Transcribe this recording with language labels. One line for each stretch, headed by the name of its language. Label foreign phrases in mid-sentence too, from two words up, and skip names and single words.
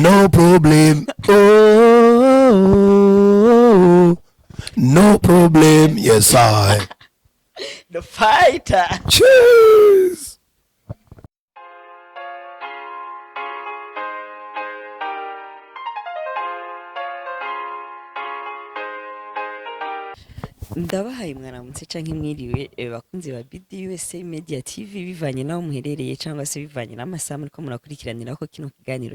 English: problem. Oh, no problem. Yes, I. The fighter. Cheers.
Rundi: Ndabahaye mwaramutse canke mwiriwe bakunzi ba BDUSA Media TV bivanye naho muherereye cyangwa se bivanye n'amasaha muriko murakurikiranira ko kino kiganiro